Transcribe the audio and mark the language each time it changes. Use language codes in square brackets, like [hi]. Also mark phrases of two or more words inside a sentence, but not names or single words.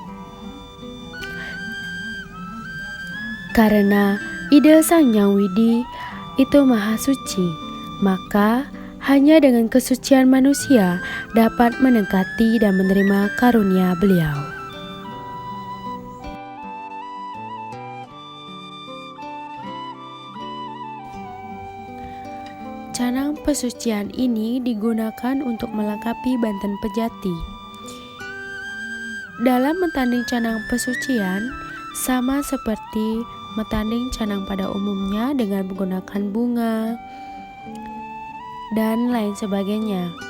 [id] Karena ide Sang Hyang Widi itu maha suci, maka hanya dengan kesucian manusia dapat mendekati dan menerima karunia beliau. Canang pesucian ini digunakan untuk melengkapi banten pejati. Dalam metanding canang pesucian, sama seperti metanding canang pada umumnya dengan menggunakan bunga dan lain sebagainya.